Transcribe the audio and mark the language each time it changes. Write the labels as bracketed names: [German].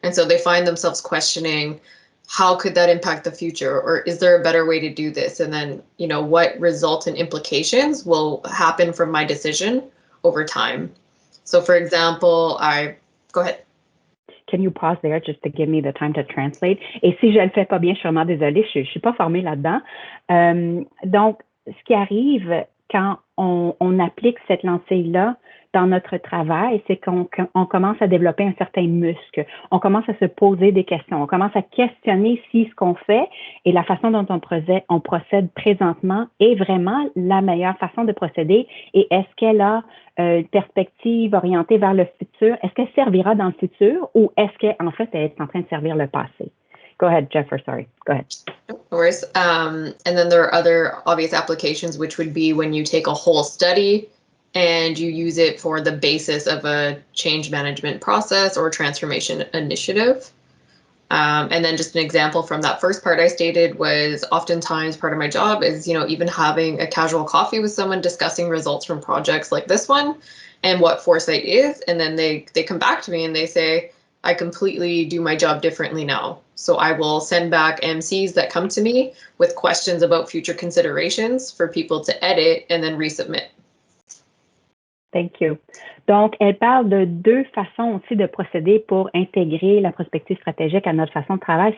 [English] And so they find themselves questioning, how could that impact the future? Or is there a better way to do this? And then, what results and implications will happen from my decision over time? So for example, go ahead. Can you pause there just to give me the time to translate? [French] Et si je ne le fais pas bien, je suis vraiment désolée, je ne suis pas formée là-dedans. Donc, ce qui arrive quand on applique cette lancée-là dans notre travail, c'est qu'on commence à développer un certain muscle. On commence à se poser des questions. On commence à questionner si ce qu'on fait et la façon dont on procède présentement est vraiment la meilleure façon de procéder et est-ce qu'elle a une perspective orientée vers le futur? Est-ce qu'elle servira dans le futur ou est-ce qu'en fait, elle est en train de servir le passé? [English] Go ahead, Jennifer, sorry. Go ahead. No worries. And then there are other obvious applications, which would be when you take a whole study and you use it for the basis of a change management process or transformation initiative. And then just an example from that first part I stated was oftentimes part of my job is, even having a casual coffee with someone discussing results from projects like this one and what foresight is. And then they come back to me and they say, I completely do my job differently now. So I will send back MCs that come to me with questions about future considerations for people to edit and then resubmit. Thank you. [French] Donc, elle parle de deux façons aussi de procéder pour intégrer la prospective stratégique à notre façon de travail.